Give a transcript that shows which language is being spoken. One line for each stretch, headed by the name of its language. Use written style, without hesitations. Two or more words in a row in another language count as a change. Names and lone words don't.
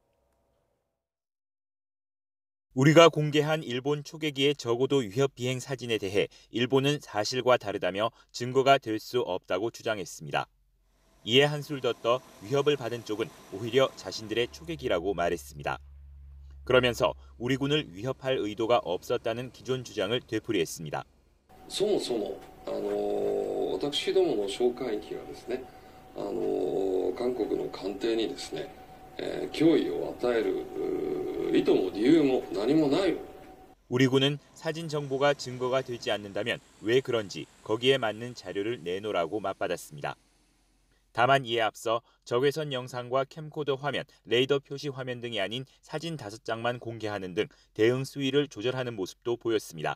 Korean: 우리가 공개한 일본 초계기의 저고도 위협 비행 사진에 대해 일본은 사실과 다르다며 증거가 될 수 없다고 주장했습니다. 이에 한술 더 떠 위협을 받은 쪽은 오히려 자신들의 초계기라고 말했습니다. 그러면서 우리 군을 위협할 의도가 없었다는 기존 주장을 되풀이했습니다.
Japanese: そもそも私どもの哨戒機がですね韓国の艦艇にですね脅威を与える意図も理由も何もない。
Korean: 우리 군은 사진 정보가 증거가 되지 않는다면 왜 그런지 거기에 맞는 자료를 내놓으라고 맞받았습니다. 다만 이에 앞서 적외선 영상과 캠코더 화면, 레이더 표시 화면 등이 아닌 사진 5장만 공개하는 등 대응 수위를 조절하는 모습도 보였습니다.